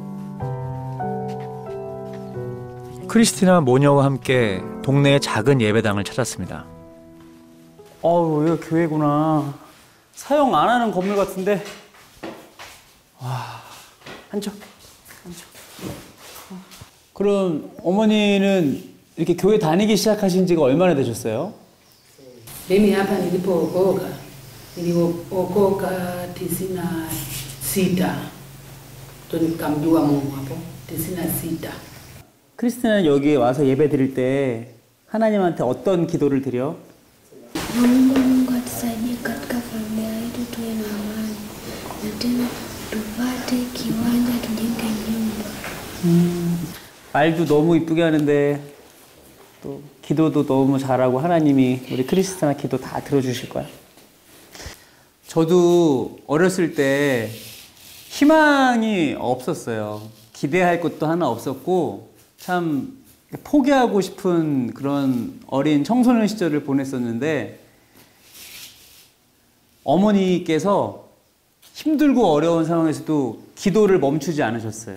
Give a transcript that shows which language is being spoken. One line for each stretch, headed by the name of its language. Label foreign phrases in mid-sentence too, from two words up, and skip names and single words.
Korean: 크리스티나 모녀와 함께 동네의 작은 예배당을 찾았습니다. 여기가 교회구나. 사용 안 하는 건물 같은데. 와, 앉아. 그럼 어머니는 이렇게 교회 다니기 시작하신 지가 얼마나 되셨어요?
Swahili: Mimi hapa nilipookoka, nilipookoka 96 ndo nikamjua Mungu hapo 96.
Korean: 크리스티나는 여기에 와서 예배 드릴 때 하나님한테 어떤 기도를 드려?
Swahili: Mungu atusaidie katika familia yetu tuwe na amani na tena tupate kiwanja tujenge nyumba.
Korean: 말도 너무 이쁘게 하는데 또 기도도 너무 잘하고 하나님이 우리 크리스티나 기도 다 들어주실 거야. 저도 어렸을 때 희망이 없었어요. 기대할 것도 하나 없었고 참 포기하고 싶은 그런 어린 청소년 시절을 보냈었는데 어머니께서 힘들고 어려운 상황에서도 기도를 멈추지 않으셨어요.